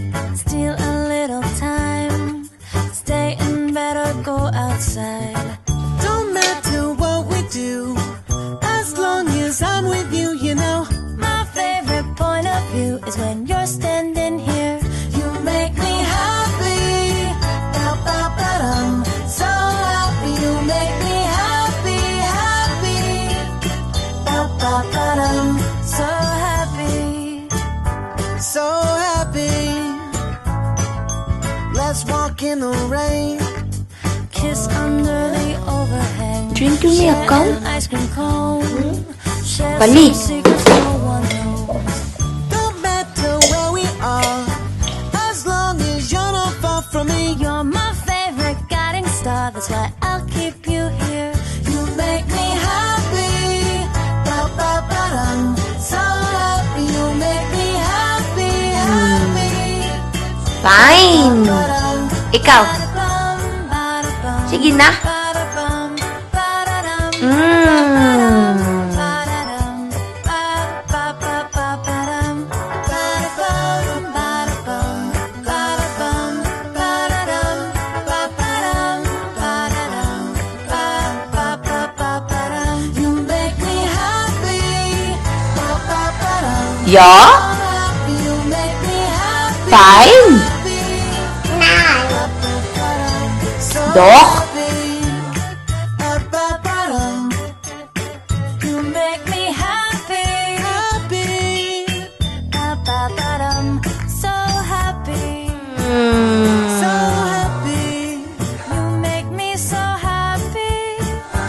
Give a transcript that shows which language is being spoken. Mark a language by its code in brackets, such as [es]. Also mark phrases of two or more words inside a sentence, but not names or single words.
[en] Steal a little time, stay in bed or go outside. Don't matter what we do, as long as I'm with you, you know. My favorite point of view is when you're standing here. You make me happy, ba-ba-ba-dum. So happy, you make me happy, happy, ba-ba-ba-dum. So happy, So happy. Let's walk in the rain, kiss under the overhang. Drink your milk, Share con. an ice cream cone. Share Bali. some secrets no one knows. don't matter where we are, as long as you're not far from me. You're my favorite guiding star, that's why I'll keep you here. You make me happy, ba-ba-ba-dum. So happy, you make me happy, happy, Fine. ba-dum. Ikaw. Ba-da-bum, ba-da-bum, [tl] Sige na. ba-da-bum, ba-da-dum, Mmm. ba-da-dum, ba-ba-ba-ba-dum, ba-da-bum, ba-da-bum, ba-da-bum, ba-da-dum, ba-ba-dum, ba-da-dum, ba-ba-ba-ba-dum. [en] You make me happy, ba-ba-ba-dum. Ja. Happy, you make me happy, Fine. happy, ba-ba-ba-dum. So Doch. happy, ba-ba-ba-dum. You make me happy, Happy, ba-ba-ba-dum, so happy. so happy. You make me so happy.